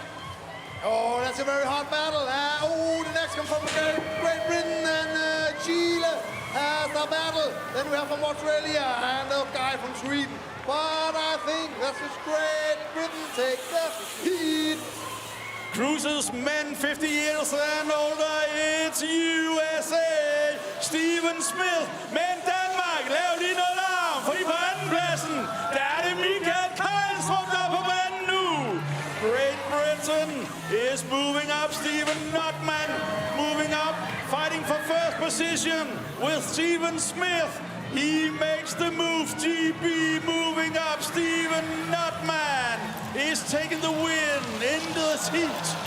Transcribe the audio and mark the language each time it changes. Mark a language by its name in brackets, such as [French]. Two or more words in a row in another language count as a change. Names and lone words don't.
[English] Oh, that's a very hard battle. The next one from Great Britain and Chile has the battle. Then we have from Australia and a guy from Sweden. But I think that's just Great Britain take the heat. Cruisers men 50 years and older, it's USA. [Danish] Steven Smith, men Danmark, lav lige noget larm, fordi på andenpladsen, der er det Michael Kejlstrup, der er på banen nu. [English] Great Britain is moving up. Stephen Notman moving up, fighting for 1st position with Steven Smith. He makes the move. GB moving up. Stephen Notman is taking the win in this heat.